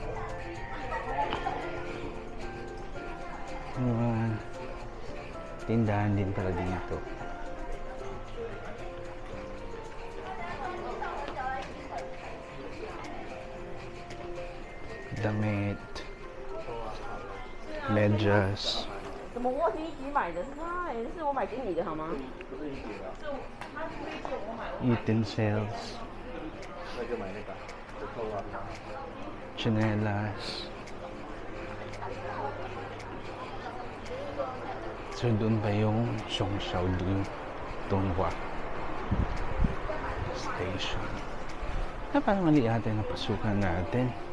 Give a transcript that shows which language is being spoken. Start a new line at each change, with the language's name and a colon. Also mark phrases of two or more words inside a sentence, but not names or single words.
Filipino: Tindahan din pala dito. Damit, medyas,
Chinese: 怎么我是一起买的？是他，是我买给你的好吗？
Filipino: utensils, tsinelas. So doon pa yung Zhongxiao Donghua Station. Parang mali ata yung napasukan natin.